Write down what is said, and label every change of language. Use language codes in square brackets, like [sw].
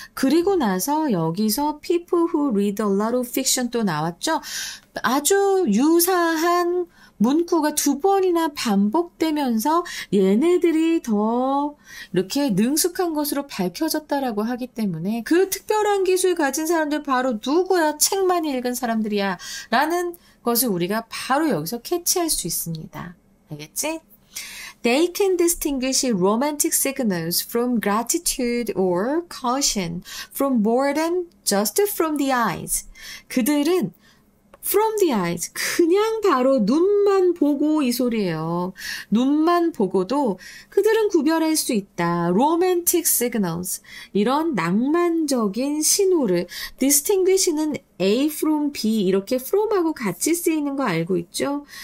[ko] 그리고 나서 여기서 [en] people who read a lot of fiction [ko] 또 나왔죠. 아주 유사한 문구가 두 번이나 반복되면서 얘네들이 더 이렇게 능숙한 것으로 밝혀졌다라고 하기 때문에 그 특별한 기술 가진 사람들 바로 누구야? 책 많이 읽은 사람들이야 라는 것을 우리가 바로 여기서 캐치할 수 있습니다. 알겠지? [en] They can distinguish romantic signals from gratitude or caution, from boredom just from the eyes. [ko] 그들은 [en] from the eyes, [ko] 그냥 바로 눈만 보고 이 소리예요. 눈만 보고도 그들은 구별할 수 있다. [en] romantic signals, [ko] 이런 낭만적인 신호를 distinguish는 A from B 이렇게 from하고 같이 쓰이는 거 알고 있죠?